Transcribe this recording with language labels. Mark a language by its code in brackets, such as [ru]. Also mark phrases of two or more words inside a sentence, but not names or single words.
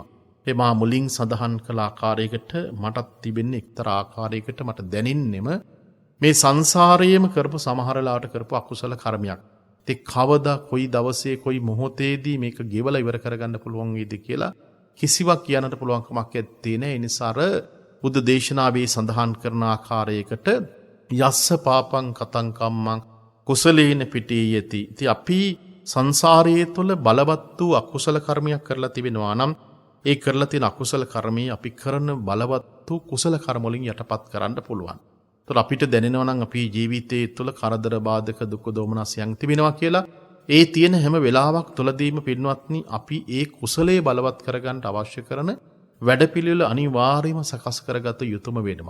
[si] ඒ මා මුලින් සඳහන් කළ ආකාරයකට මටත් තිබෙන්නේ එක්තරා ආකාරයකට මට දැනෙන්නෙම මේ සංසාරයේම කරපු සමහරලාට කරපු අකුසල කර්මයක්. ඒ කවදා කොයි දවසේ කොයි මොහොතේදී මේක ගෙවලා ඉවර කරගන්න පුළුවන් වේද කියලා කිසිවක් කියන්නට පුළුවන් කමක් නැත්තේ නේ. ඒ නිසා බුද්ධ දේශනාවේ සඳහන් කරන ආකාරයකට [pi] යස්ස පාපං කතං කම්මං කුසලේන පිටේ යති. [si] ඉතින් අපි සංසාරයේ තුල බලවත් වූ අකුසල කර්මයක් කරලා තිබෙනවා නම් ඒ කරලා තියෙන අකුසල කර්මයේ අපි කරන බලවත් වූ කුසල කර්ම වලින් යටපත් කරන්න පුළුවන්. ඒතර අපිට දැනෙනවා නම් අපේ ජීවිතයේ තුල කරදර බාධක දුක් දෝමනස්යන් තිබෙනවා කියලා ඒ තියෙන හැම වෙලාවක් තුලදීම පින්වත්නි අපි ඒ කුසලයේ බලවත් කරගන්න අවශ්‍ය කරන වැඩපිළිවෙල අනිවාර්යයෙන්ම සකස් කරගත යුතුම වෙනවා.